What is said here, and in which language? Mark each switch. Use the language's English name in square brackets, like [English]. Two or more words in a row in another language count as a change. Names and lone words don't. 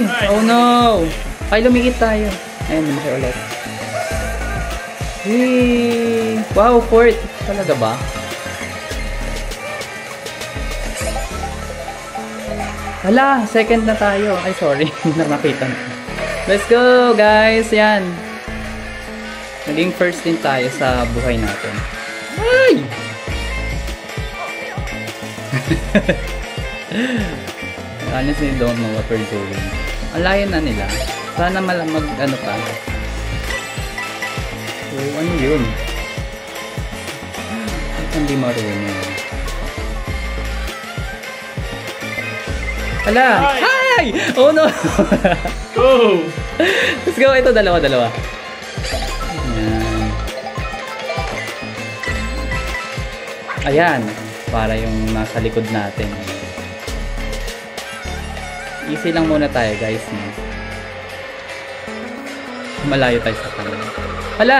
[English] Oh no! [Filipino] Ay, lumikit tayo. Ayun, lumaki ulit. Wow, 4th. Talaga ba? Hala, second na tayo. Ay, sorry. Nakita na. [English] Let's go, guys. Yan. [Filipino] Naging first din tayo sa buhay natin. Ay! [English] Honestly, don't know what we're doing. [Filipino] Ang layo na nila. Sana ano pa. So, ano yun? Hindi marunong. Hala! Hi! [English] Oh no! Go! Let's go! [Filipino] Ito, dalawa. Ayan. Para yung nasa likod natin. Easy lang muna tayo, guys. Malayo tayo sa kanila. Hala!